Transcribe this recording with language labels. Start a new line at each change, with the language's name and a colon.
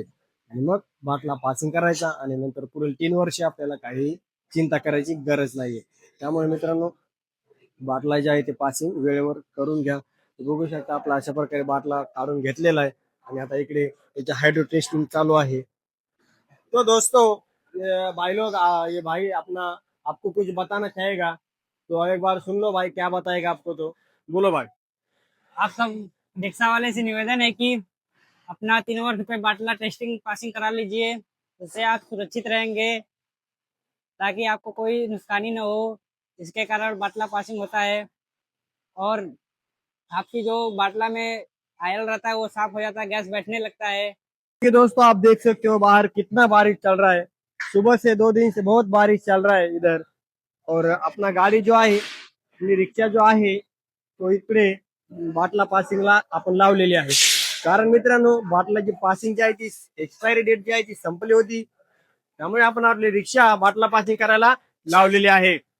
Marathi: आणि मग बाटला पासिंग करायचा आणि नंतर पुढील 3 वर्ष आपल्याला काही चिंता करायची गरज नाहीये. त्यामुळे मित्रांनो, बाटला जे आहे ते पासिंग वेळेवर करून घ्या. बघू शकता आपला अशा प्रकारे बाटला काढून घेतलेला आहे आणि आता इकडे त्याचे हायड्रो टेस्टिंग चालू आहे.
Hindi: तो दोस्तों, ये भाई लोग ये भाई अपना आपको कुछ बताना चाहेगा, तो एक बार सुन लो भाई, क्या बताएगा आपको, तो बोलो भाई. आप सब रिक्शा वाले से निवेदन है कि अपना 3 वर्ष पे बाटला टेस्टिंग पासिंग करा लीजिए, उससे आप सुरक्षित रहेंगे ताकि आपको कोई नुकसानी न हो। इसके कारण बाटला पासिंग होता है और आपकी जो बाटला में आयल रहता है वो साफ हो जाता है, गैस बैठने लगता है। कि दोस्तों, आप देख सकते हो बाहर कितना बारिश चल रहा है. सुबह से 2 दिन से बहुत बारिश चल रहा है इधर. और अपना गाडी जो
Marathi: आहे, आपली रिक्षा जो आहे तो इकडे बाटला पासिंगला आपण लावलेली आहे. कारण मित्रांनो, बाटलाची पासिंग जी आहे ती एक्सपायरी डेट जी आहे ती संपली होती. त्यामुळे आपण आपली रिक्षा बाटला पासिंग करायला लावलेली आहे.